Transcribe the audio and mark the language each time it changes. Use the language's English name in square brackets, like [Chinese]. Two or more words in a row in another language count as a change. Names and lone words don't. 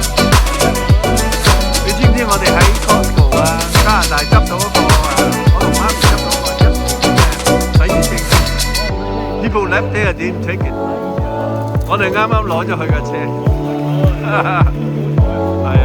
[Cantonese] 你知唔知我哋喺 Costco 啊，加拿大執到一個我同媽咪執到一個1年嘅洗潔精。 [English] People left there didn't take it。 [Cantonese] 我哋啱啱攞咗佢嘅車。